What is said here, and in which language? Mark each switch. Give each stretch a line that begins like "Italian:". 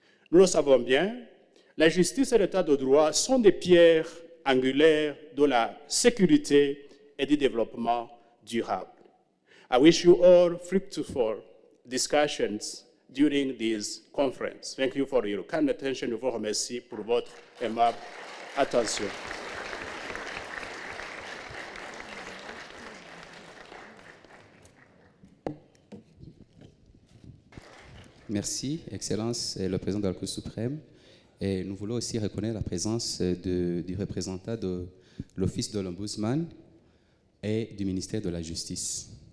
French: Nous le savons bien, la justice et l'état de droit sont des pierres angulaires de la sécurité et du développement durable.
English: I wish you all fruitful discussions during this conference. Thank you for your kind attention.
French: Je vous remercie pour votre aimable attention. Merci, Excellence, le président de la Cour suprême. Et nous voulons aussi reconnaître la présence du représentant de l'Office de l'Ombudsman et du ministère de la Justice.